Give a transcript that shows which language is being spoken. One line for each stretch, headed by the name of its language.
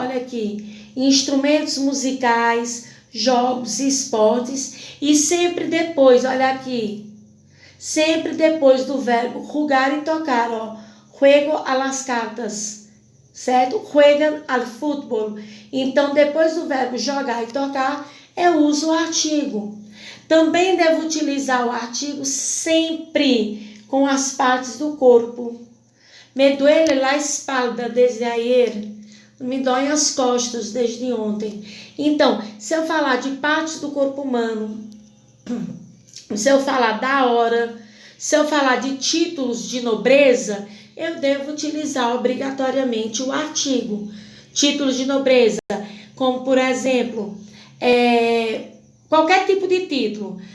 Portuguese: Olha aqui, instrumentos musicais, jogos, esportes, e sempre depois, olha aqui, sempre depois do verbo rugar e tocar, ó.
Spanish: Juego a las cartas,
Portuguese: certo?
Spanish: Juegan al fútbol.
Portuguese: Então, depois do verbo jogar e tocar, eu uso o artigo. Também devo utilizar o artigo sempre com as partes do corpo.
Spanish: Me duele la espalda desde ayer.
Portuguese: Me doem as costas desde ontem. Então, se eu falar de partes do corpo humano, se eu falar da hora, se eu falar de títulos de nobreza, eu devo utilizar obrigatoriamente o artigo. Títulos de nobreza, como por exemplo, qualquer tipo de título.